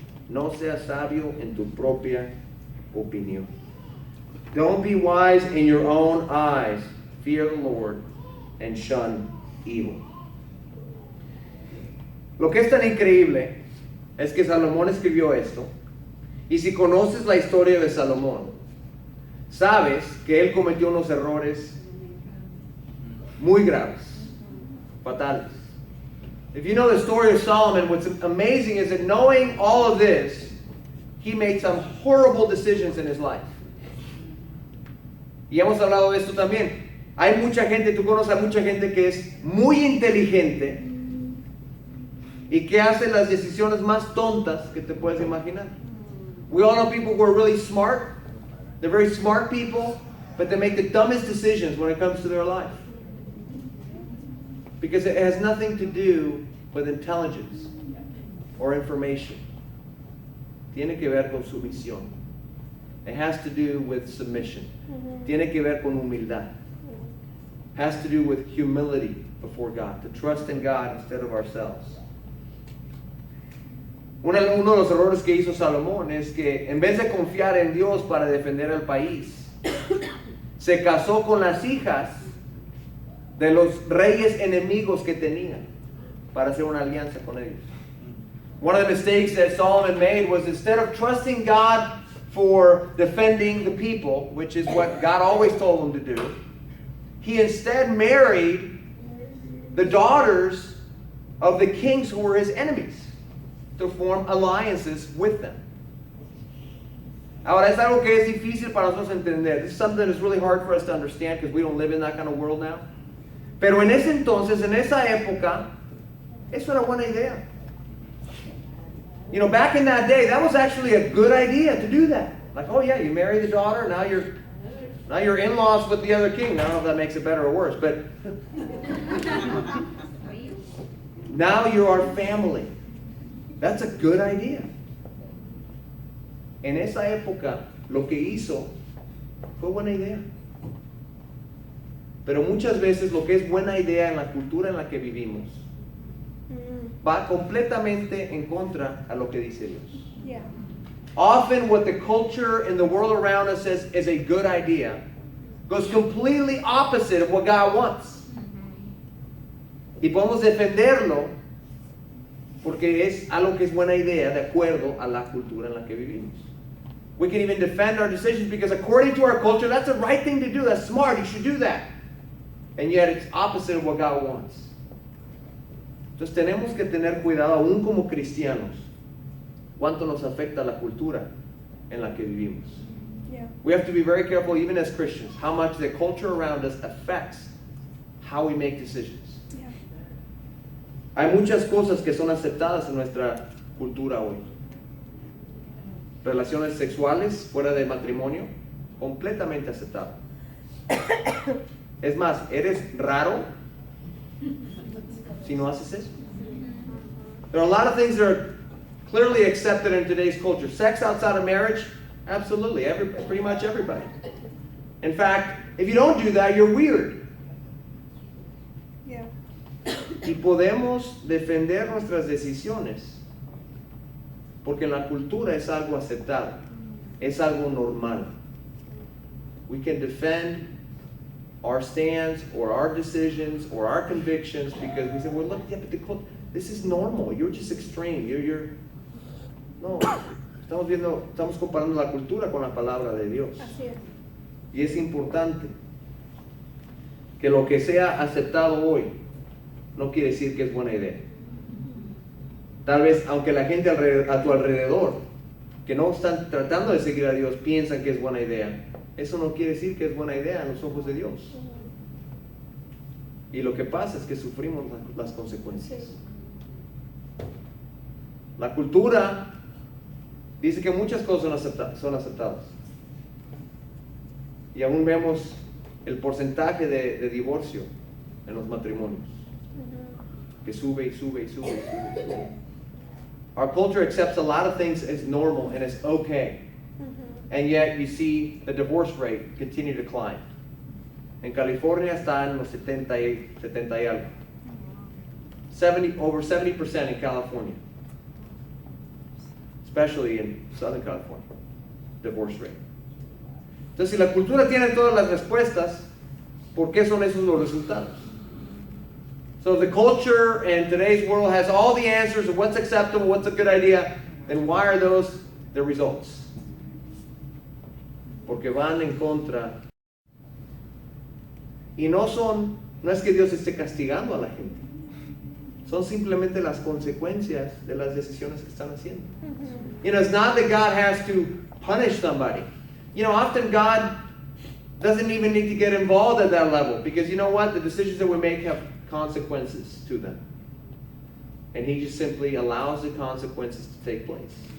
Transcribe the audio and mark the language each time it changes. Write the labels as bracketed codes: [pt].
[es] No seas sabio en tu propia opinión. [en] Don't be wise in your own eyes. Fear the Lord and shun evil. [es] Lo que es tan increíble es que Salomón escribió esto. Y si conoces la historia de Salomón, sabes que él cometió unos errores muy graves, fatales. [en] If you know the story of Solomon, what's amazing is that knowing all of this, he made some horrible decisions in his life. [es] Y hemos hablado de esto también. Hay mucha gente, tú conoces a mucha gente que es muy inteligente y que hace las decisiones más tontas que te puedes imaginar. [en] We all know people who are really smart. They're very smart people, but they make the dumbest decisions when it comes to their life. Because it has nothing to do with intelligence or information. [es] Tiene que ver con sumisión. [en] It has to do with submission. [es] Tiene que ver con humildad. [en] Has to do with humility before God, to trust in God instead of ourselves. [es] Uno de los errores que hizo Salomón es que en vez de confiar en Dios para defender al país, se casó con las hijas de los reyes enemigos que tenían para hacer una alianza con ellos. [en] One of the mistakes that Solomon made was, instead of trusting God for defending the people, which is what God always told him to do, he instead married the daughters of the kings who were his enemies, to form alliances with them. [es] Ahora, es algo que es difícil para nosotros entender. [en] This is something that's really hard for us to understand because we don't live in that kind of world now. [es] Pero en ese entonces, en esa época, eso era buena idea. [en] Back in that day, that was actually a good idea to do that. Like, oh yeah, you marry the daughter, now you're Now you're in-laws with the other king. I don't know if that makes it better or worse, but now you are family. That's a good idea. [es] En esa época, lo que hizo fue buena idea. Pero muchas veces lo que es buena idea en la cultura en la que vivimos va completamente en contra a lo que dice Dios. [en] Yeah. Often what the culture and the world around us says is a good idea goes completely opposite of what God wants. [es] Y podemos defenderlo porque es algo que es buena idea de acuerdo a la cultura en la que vivimos. [en] We can even defend our decisions because according to our culture, that's the right thing to do. That's smart. You should do that. And yet it's opposite of what God wants. [es] Entonces tenemos que tener cuidado aún como cristianos cuánto nos afecta la cultura en la que vivimos. [en] Yeah. We have to be very careful even as Christians how much the culture around us affects how we make decisions. Yeah. [es] Hay muchas cosas que son aceptadas en nuestra cultura hoy. Relaciones sexuales fuera de matrimonio, completamente aceptado. Es más, eres raro si no haces eso. [en] There are a lot of things that are clearly accepted in today's culture. Sex outside of marriage, absolutely, pretty much everybody. In fact, if you don't do that, you're weird. Yeah. [es] Y podemos defender nuestras decisiones porque en la cultura es algo aceptado, es algo normal. [en] We can defend our stands or our decisions or our convictions because we say, well, look, yeah, but this is normal. You're just extreme. [es] No, estamos comparando la cultura con la palabra de Dios. Así es. Y es importante que lo que sea aceptado hoy no quiere decir que es buena idea. Tal vez, aunque la gente a tu alrededor, que no están tratando de seguir a Dios, piensan que es buena idea, eso no quiere decir que es buena idea en los ojos de Dios. Y lo que pasa es que sufrimos las consecuencias. Sí. La cultura dice que muchas cosas son aceptadas. Y aún vemos el porcentaje de divorcio en los matrimonios, que sube y sube y sube y sube y sube. [en] Our culture accepts a lot of things as normal and as okay. And yet you see the divorce rate continue to climb. [es] En California está en los 70 y algo. [en] Over 70% in California. Especially in Southern California. Divorce rate. [es] Entonces, si la cultura tiene todas las respuestas, ¿por qué son esos los resultados? [en] So the culture in today's world has all the answers of what's acceptable, what's a good idea, then why are those the results? [es] Porque van en contra. Y no es que Dios esté castigando a la gente. Son simplemente las consecuencias de las decisiones que están haciendo. [en] You know, it's not that God has to punish somebody. You know, often God doesn't even need to get involved at that level because you know what? The decisions that we make have consequences to them. And He just simply allows the consequences to take place.